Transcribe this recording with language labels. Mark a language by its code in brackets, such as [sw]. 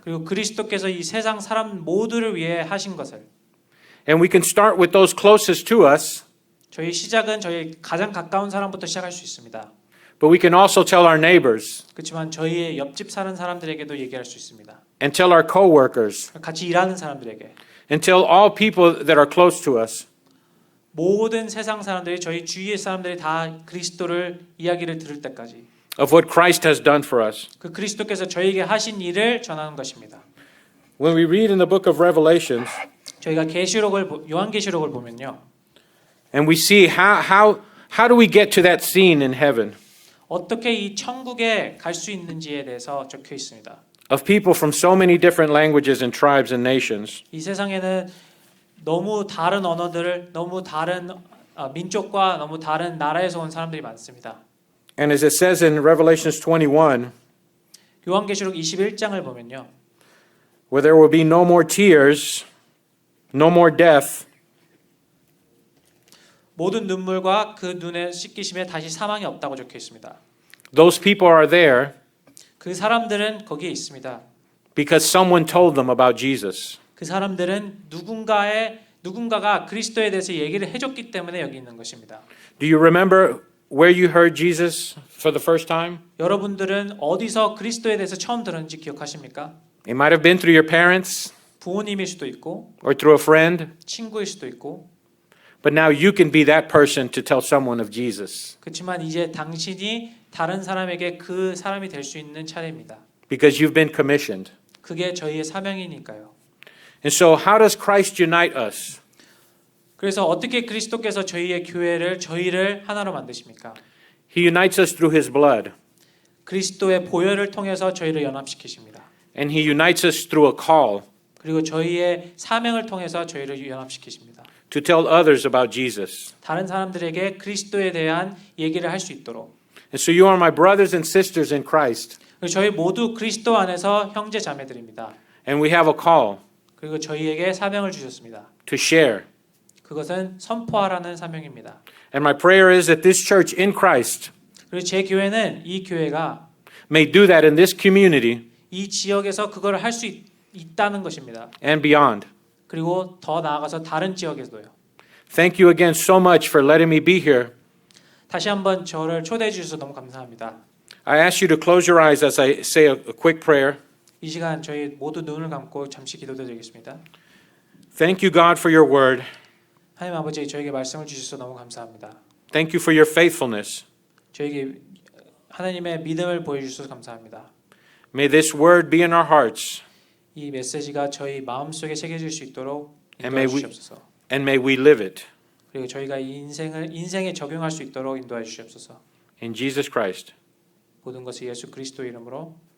[ko] 그리고 그리스도께서 이 세상 사람 모두를 위해 하신 것을. [en] And we can start with those closest to us, [ko] 저희 시작은 저희 가장 가까운 사람부터 시작할 수 있습니다. [en] but we can also tell our neighbors [ko] 그렇지만 저희의 옆집 사는 사람들에게도 얘기할 수 있습니다. [en] and tell our coworkers [ko] 같이 일하는 사람들에게. [en] and tell all people that are close to us. [ko] 모든 세상 사람들이 저희 주위의 사람들이 다 그리스도를 이야기를 들을 때까지 [en] Of what Christ has done for us. [ko] 그 그리스도께서 저희에게 하신 일을 전하는 것입니다. [en] When we read in the book of Revelations [ko] 저희가 요한계시록을 보면요. [en] and we see how do we get to that scene in heaven [ko] 어떻게 이 천국에 갈 수 있는지에 대해서 적혀 있습니다. [en] of people from so many different languages and tribes and nations. [ko] 이 세상에는 너무 다른 언어들을 너무 다른 민족과 너무 다른 나라에서 온 사람들이 많습니다. [en] And as it says in Revelations 21, [ko] 요한계시록 21장을 보면요. [en] where there will be no more tears, no more death, [ko] 모든 눈물과 그 눈의 씻기심에 다시 사망이 없다고 적혀 있습니다. [en] those people are there [ko] 그 사람들은 거기에 있습니다. [en] because someone told them about Jesus. [ko] 그 사람들은 누군가가 그리스도에 대해서 얘기를 해줬기 때문에 여기 있는 것입니다. [en] Do you remember where you heard Jesus for the first time? [ko] 여러분들은 어디서 그리스도에 대해서 처음 들었는지 기억하십니까? [en] It might have been through your parents [ko] 부모님일 수도 있고 [en] or through a friend, [ko] 친구일 수도 있고 [en] but now you can be that person to tell someone of Jesus [ko] 그렇지만 이제 당신이 다른 사람에게 그 사람이 될 수 있는 차례입니다. [en] because you've been commissioned. [ko] 그게 저희의 사명이니까요. [en] And so how does Christ unite us? [ko] 그래서 어떻게 그리스도께서 저희를 하나로 만드십니까? [en] He unites us through his blood, [ko] 그리스도의 보혈을 통해서 저희를 연합시키십니다. [en] and he unites us through a call [ko] 그리고 저희의 사명을 통해서 저희를 연합시키십니다. [en] to tell others about Jesus. [ko] 다른 사람들에게 그리스도에 대한 얘기를 할 수 있도록. [en] And so you are my brothers and sisters in Christ, [ko] 그리고 저희 모두 그리스도 안에서 형제 자매들입니다. [en] and we have a call [ko] 그리고 저희에게 사명을 주셨습니다. [en] to share. [ko] 그것은 선포하라는 사명입니다. [en] And my prayer is that this church in Christ [ko] 그리고 제 교회는 이 교회가 [en] may do that in this community [ko] 이 지역에서 그걸 할 수 있다는 것입니다. [en] and beyond. [ko] 그리고 더 나아가서 다른 지역에서도요. [en] Thank you again so much for letting me be here. [ko] 다시 한번 저를 초대해 주셔서 너무 감사합니다. [en] I ask you to close your eyes as I say a quick prayer. [ko] 이 시간 저희 모두 눈을 감고 잠시 기도드리겠습니다. [en] Thank you, God, for your word. [ko] 하나님 아버지 저에게 말씀을 주셔서 너무 감사합니다. [en] Thank you for your faithfulness. [ko] 저에게 하나님의 믿음을 보여주셔서 감사합니다. [en] May this word be in our hearts, [ko] 이 메시지가 저희 마음속에 새겨질 수 있도록 [en] And [ko] 인도해 [en] may we- [ko] 주시옵소서. [en] and may we live it. [ko] 그리고 저희가 이 인생에 적용할 수 있도록 인도해 주시옵소서. [en] In Jesus Christ. [ko] 모든 것을 예수 그리스도 이름으로